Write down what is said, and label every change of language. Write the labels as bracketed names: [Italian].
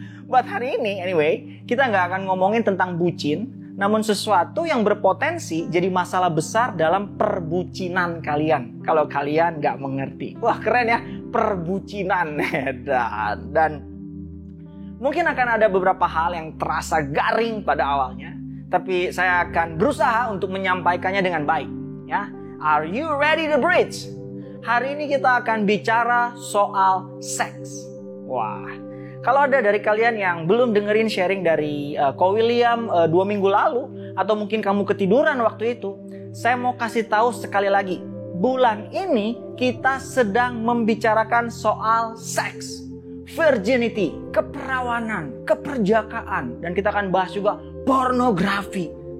[Indonesian] Buat hari ini anyway, kita nggak akan ngomongin tentang bucin, namun sesuatu yang berpotensi jadi masalah besar dalam perbucinan kalian. Kalau kalian nggak mengerti. Wah keren ya, perbucinan. Dan mungkin akan ada beberapa hal yang terasa garing pada awalnya. Tapi saya akan berusaha untuk menyampaikannya dengan baik. [English] Ya, are you ready The Bridge? [Indonesian] Hari ini kita akan bicara soal seks. Wah, kalau ada dari kalian yang belum dengerin sharing dari Ko William 2 minggu lalu, atau mungkin kamu ketiduran waktu itu, saya mau kasih tahu sekali lagi. Bulan ini kita sedang membicarakan soal seks, virginity, keperawanan, keperjakaan, dan kita akan bahas juga pornografi.